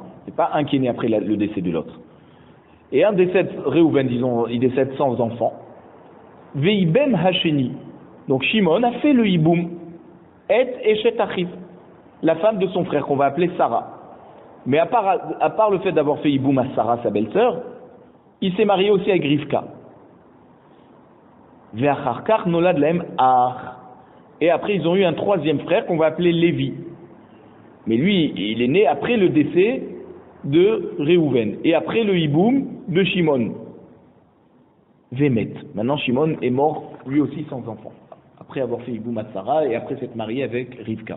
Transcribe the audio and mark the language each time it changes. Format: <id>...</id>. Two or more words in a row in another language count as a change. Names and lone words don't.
<fr>C'est pas un qui est né après le décès de l'autre. Et un décède, Réhouven, disons, il décède sans enfant.</fr> <he>ויבם השני,</he> <fr>donc Shimon a fait le hiboum, et</fr> <he>אשת אחיו,</he> <fr>la femme de son frère qu'on va appeler Sarah. Mais à part le fait d'avoir fait hiboum à Sarah, sa belle-sœur, il s'est marié aussi avec Rivka.</fr> <he>ואחר כך נולד להם אח.</he> <fr>Et après, ils ont eu un troisième frère qu'on va appeler Lévi. Mais lui, il est né après le décès de Réhouven et après le hiboum de Shimon. Vemet. Maintenant, Shimon est mort lui aussi sans enfant. Après avoir fait hiboum à Sarah et après s'être marié avec Rivka.</fr>